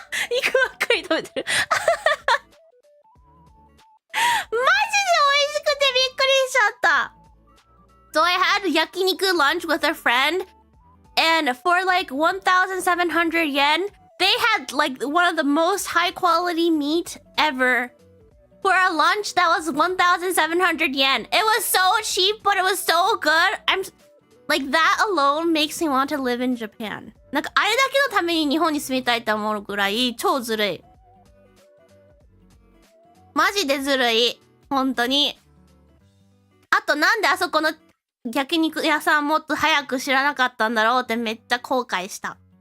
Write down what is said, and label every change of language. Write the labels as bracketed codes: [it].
[ja] 肉ばっかり食べてる。マジで美味しくてびっくりしちゃった。 [en] So I had 焼肉 lunch with a friend, and for like 1,700 yen, they had like one of the most high quality meat ever. For a lunch that was 1,700 yen. It was so cheap, but it was so good. I'm like, that alone makes me want to live in Japan. [ja] なんかあれだけのために日本に住みたいって思うぐらい超ずるい。マジでずるい。本当に。あとなんであそこの焼肉屋さんもっと早く知らなかったんだろうってめっちゃ後悔した。